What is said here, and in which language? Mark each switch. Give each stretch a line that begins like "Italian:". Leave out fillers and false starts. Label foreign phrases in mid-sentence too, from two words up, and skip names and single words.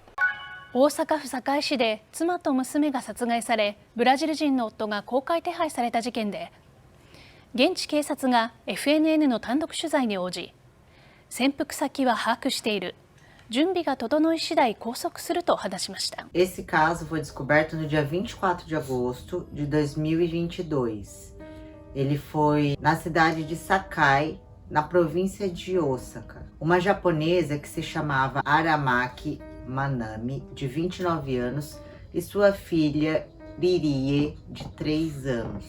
Japanese: 大阪府堺市で妻と娘が殺害され、ブラジル人の夫が公開手配された事件で、現地警察が FNN の単独取材に応じ、潜伏先は把握している、準備が整い次第拘束すると話しました。
Portuguese: Esse caso foi descoberto no dia 24 de agosto de 2022. Ele foi na cidade de Sakai, na província de Osaka. Uma japonesa que se chamava Aramaki Manami, de 29 anos, e sua filha Ririe, de 3 anos.